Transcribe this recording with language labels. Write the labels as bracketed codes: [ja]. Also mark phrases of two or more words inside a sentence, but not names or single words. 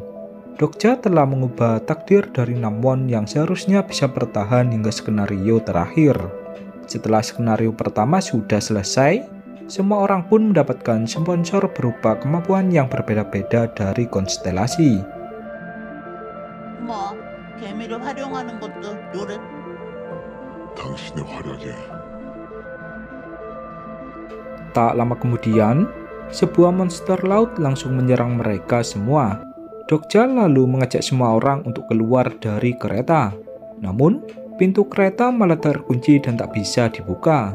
[id] Dokja telah mengubah takdir dari Namwon yang seharusnya bisa bertahan hingga skenario terakhir. Setelah skenario pertama sudah selesai, semua orang pun mendapatkan sponsor berupa kemampuan yang berbeda-beda dari konstelasi. [ko] 뭐 개미를 활용하는 것도 노릇. 당신의 활약에 [id] Tak lama kemudian, sebuah monster laut langsung menyerang mereka semua. Dokja lalu mengajak semua orang untuk keluar dari kereta. Namun, pintu kereta malah terkunci dan tak bisa dibuka.